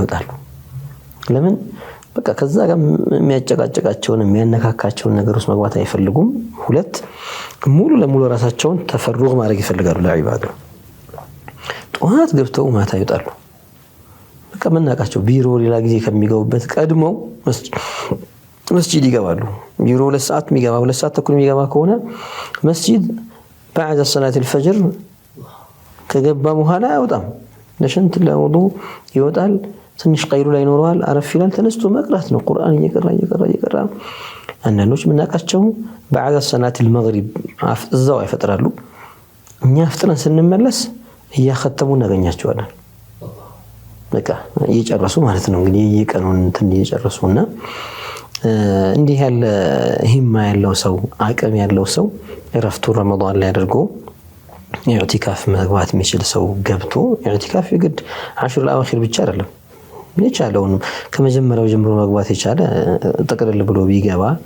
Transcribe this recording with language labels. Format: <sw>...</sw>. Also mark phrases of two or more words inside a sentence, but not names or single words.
<am>ይወጣሉ ለምን በቃ ከዛ ጋር የሚያጨቃጨቃቸውን የሚያነካካቸውን ነገሮች መግባት አይፈልጉም ሁለት ሙሉ ለሙሉ ራሳቸውን ተፈሩግ ማድረግ ይፈልጋሉ ለዒባዳ ጧት ገብተው ማታ ይወጣሉ በቃ መናቃቸው ቢሮ ሌላ ጊዜ ከሚገቡበት ቀድመው መስጂድ ይገባሉ ቢሮ ለሰዓት የሚገባ 2 ሰዓት ተኩል የሚገባ ከሆነ መስጂድ</am> <ar>بعد صلاه الفجر</ar> <am>ከገባ በኋላ አይወጣም ለሽንት ለውዱ ይወጣል ትንሽ ቀይሩ ላይ ኖርዋል አረፍ ይላል ተነስቶ መቅራት ነው ቁርአን እየቀራ አንዳንዶች ምናቃቸው بعد</am> <ar>صلاه المغرب</ar> <am>እዛው አይፈጥራሉ እኛ ፍጥነን ስንመለስ እያختሙ እናገኛቸዋለን በቃ እየጨረሱ ማለት ነው እንግዲህ የቀኑን እንትን እየጨረሱና እንዲህ ያለ ሂማ ያለው ሰው አቅም ያለው ሰው ረፍቱ ረመዳን ላይ አድርጎ ኢዕቲካፍ መግባት የሚችል ሰው ገብቶ ኢዕቲካፍ ይግድ 10 الأواخر ብቻ አይደለም የቻለውን ከመጀመሪያው ጀምሮ መግባት የቻለ ተቀረል ብሎ ቢገባ</am>